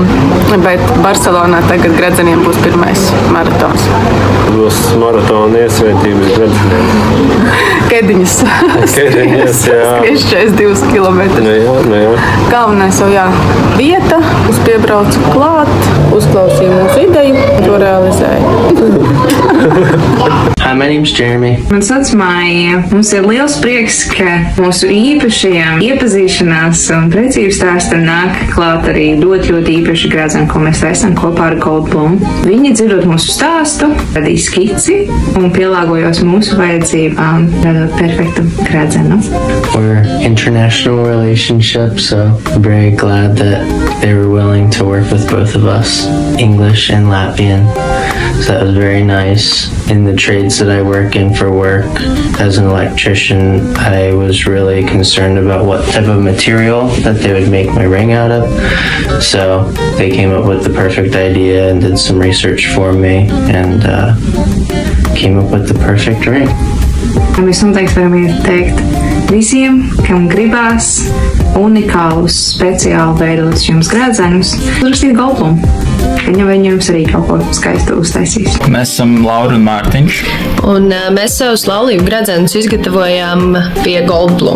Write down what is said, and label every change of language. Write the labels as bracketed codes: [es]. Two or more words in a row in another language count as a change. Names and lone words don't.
[lv] Bet Barcelonā tagad gradzeniem būs pirmais maratons. Būs maratona iesvētības gradzeniem. Kediņas. Kediņas, jā. Skrieš 42 kilometri. Nu jā. Galvenais jau vieta. Es piebraucu klāt, uzklausīju mūsu ideju, to realizēju. [en] Hi, my name's Jeremy. [lv] Man sauc Maija. Mums ir liels prieks, ka mūsu īpašajām iepazīšanās un precību stāstam nāk klāt arī ļoti īpaši gradzeni, ko mēs taisām kopā ar Goldblum. Viņi dzirdot mūsu stāstu, radīja skici un pielāgojos mūsu vajadzībām, radot perfektu gradzenu. [en] We're international relationship, so I'm very glad that they were willing to work with both of us, English and Latvian. So that was very nice. In the trades that I work in for work as an electrician, I was really concerned about what type of material that they would make my ring out of. So they came up with the perfect idea and did some research for me and came up with the perfect ring. [lv] Mēs noteikti varam ieteikt visiem, kam gribās unikālus, speciāli veidotus jums gradzenus, uzrakstīt Goldblum. Viņa jums arī kaut ko skaistu uztaisīs. Mēs esam Laura un Mārtiņš. Un mēs savus laulību gradzenus izgatavojām pie Goldblum.